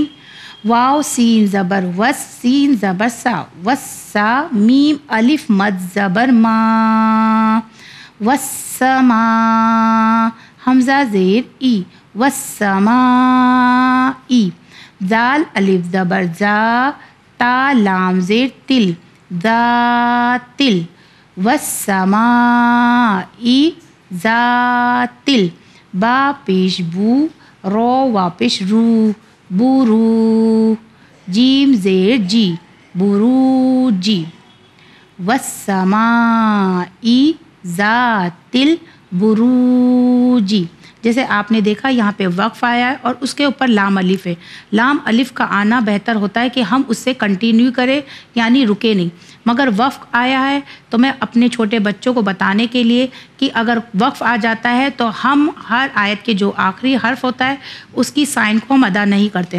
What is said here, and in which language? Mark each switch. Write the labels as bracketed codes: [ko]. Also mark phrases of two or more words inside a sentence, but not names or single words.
[ur] واو سین زبر وس، سین زبر سا، وسا، میم الف مد زبر ما، والسماء، حمزہ زیر ای، والسماء، دال الف زبر زا، تا لام زیر تل، ذاتل، والسماء ذاتل، با پیش بو، رو واپش رو، برو، جیم زیر جی، بروجی، [ar] والسماء ذات البروج۔ [ur] جیسے آپ نے دیکھا یہاں پہ وقف آیا ہے اور اس کے اوپر لام الف ہے۔ لام الف کا آنا بہتر ہوتا ہے کہ ہم اس سے کنٹینیو کریں، یعنی رکے نہیں، مگر وقف آیا ہے تو میں اپنے چھوٹے بچوں کو بتانے کے لیے کہ اگر وقف آ جاتا ہے تو ہم ہر آیت کے جو آخری حرف ہوتا ہے اس کی سائن کو ہم ادا نہیں کرتے۔